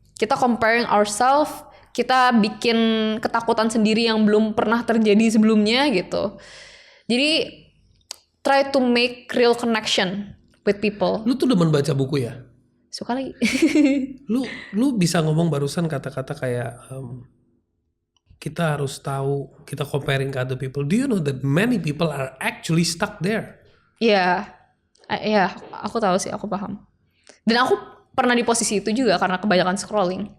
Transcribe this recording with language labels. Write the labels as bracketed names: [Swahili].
[Indonesian] Kita [English] comparing ourselves, [Indonesian] kita bikin ketakutan sendiri yang belum pernah terjadi sebelumnya gitu. Jadi [English] try to make real connection with people. [Indonesian] Lu tuh demen baca buku ya? Suka lagi. Lu bisa ngomong barusan kata-kata kayak kita harus tahu, kita comparing ke [English] other people. Do you know that many people are actually stuck there? [Indonesian] Iya. Iya, aku tahu sih, aku paham. Dan aku pernah di posisi itu juga karena kebanyakan scrolling.